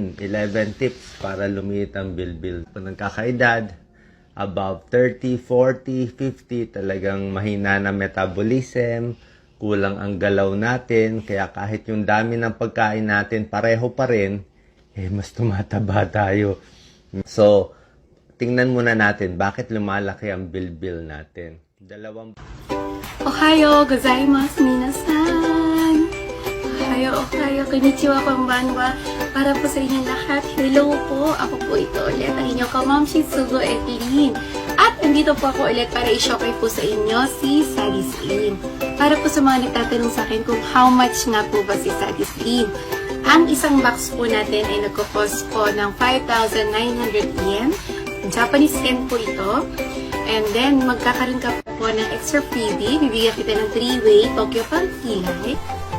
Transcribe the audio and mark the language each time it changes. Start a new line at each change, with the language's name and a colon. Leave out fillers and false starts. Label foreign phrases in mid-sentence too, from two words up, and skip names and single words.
Filipino: 11 tips para lumiit ang bilbil. Kung nagkakaedad, above 30, 40, 50, talagang mahina na metabolism, kulang ang galaw natin, kaya kahit yung dami ng pagkain natin pareho pa rin, mas tumataba tayo. So, tingnan muna natin bakit lumalaki ang bilbil natin.
Japanese: Ohayo gozaimasu, minasan! Ohayo, konnichiwa, konbanwa.
Filipino: Para po sa inyong lahat, hello po! Ako po ito ulit, ang inyong kamamshi, Sugo Evelyn. At andito po ako ulit para i-showcase po sa inyo si Sadie Slim. Para po sa mga nagtatanong sa akin kung
English: how much
Filipino: nga po ba si Sadie Slim. Ang isang box po natin ay nagko-cost po ng 5,900 yen. Japanese yen po ito.
English: And then,
Filipino: magkakaroon ka po ng extra freebie. Bibigyan kita ng 3-way Tokyo Pang Kilay.